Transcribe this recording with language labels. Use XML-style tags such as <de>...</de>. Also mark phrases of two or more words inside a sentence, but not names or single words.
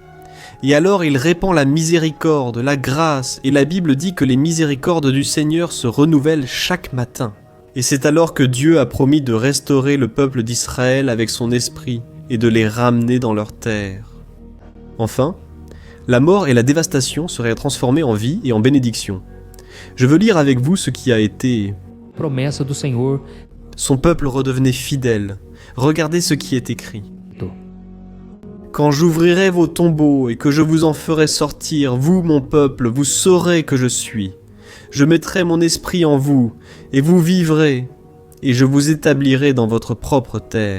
<fr>Et alors il répand la miséricorde, la grâce, et la Bible dit que les miséricordes du Seigneur se renouvellent chaque matin. Et c'est alors que Dieu a promis de restaurer le peuple d'Israël avec son esprit et de les ramener dans leur terre. Enfin, la mort et la dévastation seraient transformées en vie et en bénédiction. Je veux lire avec vous ce qui a été.</fr> <pt>Promessa do Senhor.</pt> <fr>Son peuple redevenait fidèle. Regardez ce qui est écrit. Quand j'ouvrirai vos tombeaux et que je vous en ferai sortir, vous, mon peuple, vous saurez que je suis. Je mettrai mon esprit en vous, et vous vivrez, et je vous établirai dans votre propre terre.</fr>